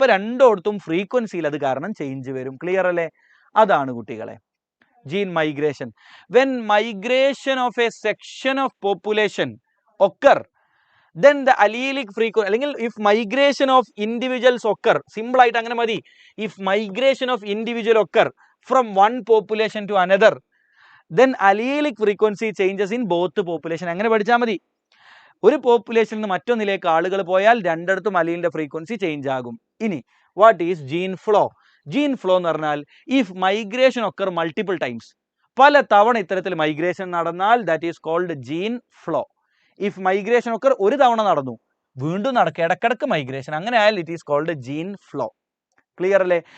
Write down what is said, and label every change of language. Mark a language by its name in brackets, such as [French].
[Malayalam] അപ്പൊ രണ്ടോടത്തും ഫ്രീക്വൻസിയിൽ അത് കാരണം ചേഞ്ച് വരും. ക്ലിയർ അല്ലേ? അതാണ് കുട്ടികളെ [English] Gene migration. When migration of a section of population occur, then the allelic frequency, അല്ലെങ്കിൽ if migration of individuals occur, simple [Malayalam] ആയിട്ട് അങ്ങനെ മതി. [English] if migration of individual occur from one population to another, then allelic frequency changes in both population. [Malayalam] അങ്ങനെ പഠിച്ചാൽ മതി. ഒരു പോപ്പുലേഷനിൽ നിന്ന് മറ്റൊന്നിലേക്ക് ആളുകൾ പോയാൽ രണ്ടിടത്തും അലീലിന്റെ ഫ്രീക്വൻസി ചേഞ്ച് ആകും. [English] ഇനി what is gene flow? Gene flow [Malayalam] എന്ന് പറഞ്ഞാൽ [English] if migration occur multiple times, [Malayalam] പല തവണ ഇത്തരത്തിൽ മൈഗ്രേഷൻ നടന്നാൽ [English] That is called gene flow. [Malayalam] If migration ഒക്കെ ഒരു തവണ നടന്നു, വീണ്ടും നടക്കുക, ഇടക്കിടക്ക് മൈഗ്രേഷൻ, അങ്ങനെ ആയാൽ [English] It is called gene flow. [Malayalam] Clear അല്ലേ?